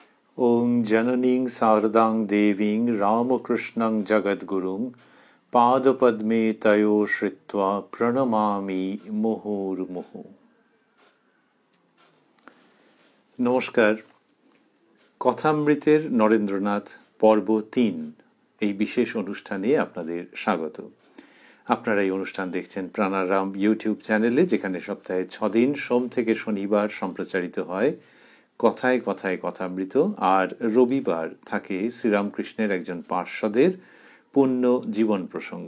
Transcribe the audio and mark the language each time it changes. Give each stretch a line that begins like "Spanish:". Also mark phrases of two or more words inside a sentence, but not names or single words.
Sanskrit: ॐ जननीं शारदां देवीं रामकृष्णं जगद्गुरुम् पादपद्मे तयोः श्रित्वा प्रणमामि मुहुर्मुहुः।
Bangla: নমস্কার। কথামৃতের নরেন্দ্রনাথ পর্ব ৩ এই বিশেষ অনুষ্ঠানে আপনাদের স্বাগত। আপনারা এই অনুষ্ঠান দেখছেন প্রাণারাম ইউটিউব চ্যানেলে, যেখানে সপ্তাহে 6 দিন সোম থেকে শনিবার সম্প্রচারিত হয় কথায় কথায় কথামৃত, আর রবিবার থাকে শ্রীরামকৃষ্ণের একজন পার্ষদের পুণ্য জীবন প্রসঙ্গ।